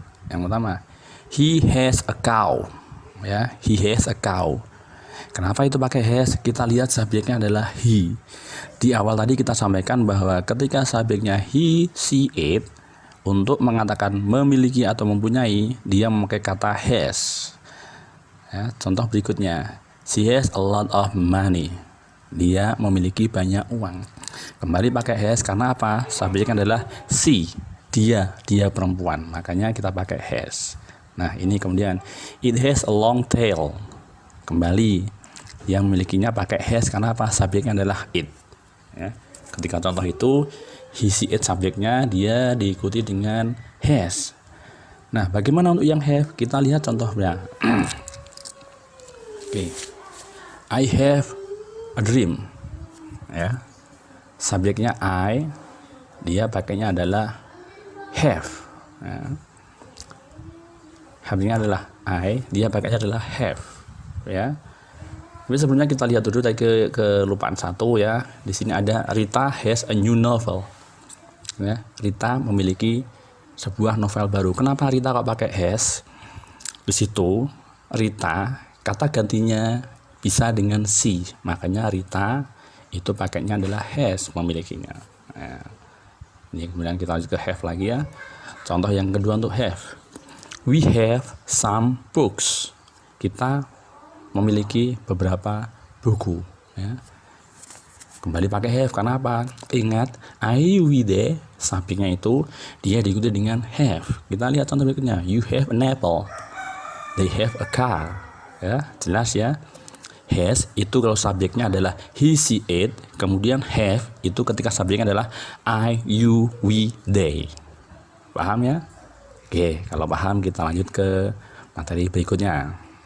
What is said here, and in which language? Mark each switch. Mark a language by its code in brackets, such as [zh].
[id] Yang pertama, [en] he has a cow. [id] Ya, [en] he has a cow. [id] Kenapa itu pakai has? Kita lihat subjeknya adalah he. Di awal tadi kita sampaikan bahwa ketika subjeknya he, she, it, untuk mengatakan memiliki atau mempunyai, dia memakai kata has. Ya, contoh berikutnya, [en] she has a lot of money. [id] Dia memiliki banyak uang. Kembali pakai has karena apa? Subjeknya adalah she, dia perempuan. Makanya kita pakai has. Nah, ini kemudian [en] it has a long tail. [id] Kembali yang memilikinya pakai has karena apa? Subjeknya adalah it. Ya. Ketika contoh itu he, she, it subjeknya, dia diikuti dengan has. Nah, bagaimana untuk yang have? Kita lihat contohnya. [en] Oke. I have a dream. Ya. [id] Subjeknya I, dia pakainya adalah have. Ya. Have-nya adalah I, dia pakainya adalah have. Ya. Tapi sebelumnya kita lihat dulu tadi kelupaan satu ya. Di sini ada [en] Rita has a new novel. [id] Ya. Rita memiliki sebuah novel baru. Kenapa Rita kok pakai has? Di situ Rita kata gantinya bisa dengan she. Makanya Rita itu pakainya adalah has, memilikinya. Nah, ini kemudian kita lanjut ke have lagi ya. Contoh yang kedua untuk have. [en] We have some books. [id] kita memiliki beberapa buku, ya. Kembali pakai have, karena apa? Ingat, I, we, they, subjeknya itu dia diikuti dengan have. Kita lihat contoh berikutnya. [en] You have an apple, they have a car. [id] Ya, jelas ya. Has itu kalau subjeknya adalah he, she, it, kemudian have itu ketika subjeknya adalah I, you, we, they. Paham ya? Oke, kalau paham kita lanjut ke materi berikutnya.